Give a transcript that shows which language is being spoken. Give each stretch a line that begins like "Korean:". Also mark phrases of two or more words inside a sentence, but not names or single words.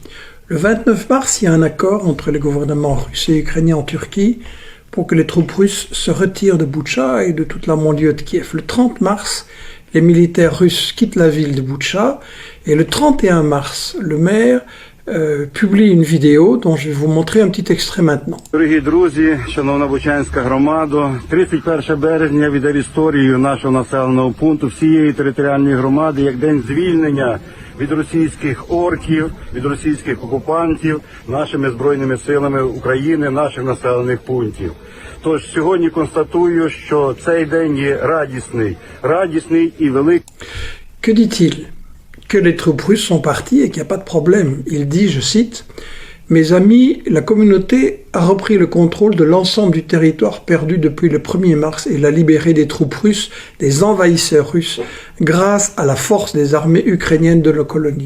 French: Le 29 mars, il y a un accord entre les gouvernements russes et ukrainiens en Turquie pour que les troupes russes se retirent de Boutcha et de toute la banlieue de Kiev. Le 30 mars, les militaires russes quittent la ville de Boutcha et le 31 mars, le maire publie une vidéo dont je vais vous montrer un petit extrait maintenant.
Ukrainian: Дорогі друзі, шановна Бучанська громада, 31 березня віде історію нашого населеного пункту всієї територіальної громади як день звільнення від російських орків, від російських окупантів нашими збройними силами України, наших населених пунктів. Тож сьогодні констатую, що цей день є радісний і великий.
French: Que dit-il? Que les troupes russes sont parties et qu'il n'y a pas de problème. Il dit, je cite, « Mes amis, la communauté a repris le contrôle de l'ensemble du territoire perdu depuis le 1er mars et l'a libéré des troupes russes, des envahisseurs russes, grâce à la force des armées ukrainiennes de la colonie.